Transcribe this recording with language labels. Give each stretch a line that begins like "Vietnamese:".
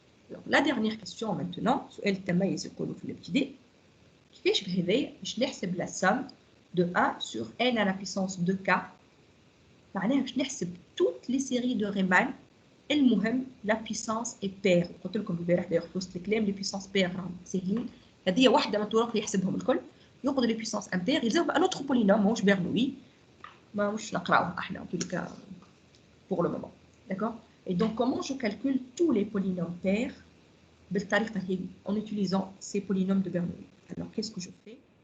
French: Alors, la dernière question maintenant, elle تميز يقولوا في الابتدائي. كيفاش بهذايا باش نحسب لا سام دو 1 sur n à la puissance 2k معناها باش نحسب toutes les séries de Riemann. المهم لا puissance est paire.
Arabic: قلت لكم البارح داير في وسط الكلام لي puissance paire راهم ساهلين. هذه واحده من الطرق اللي يحسبهم الكل. ياخذ لي puissance impair يلزم ان autre polynôme ماهوش برنوي ماهوش نقراوه احنا en tout cas pour le moment. D'accord?
French: Et donc comment je calcule tous les polynômes pairs بالطريقه هذه en utilisant ces polynômes de Bernoulli. Alors, qu'est-ce que je fais?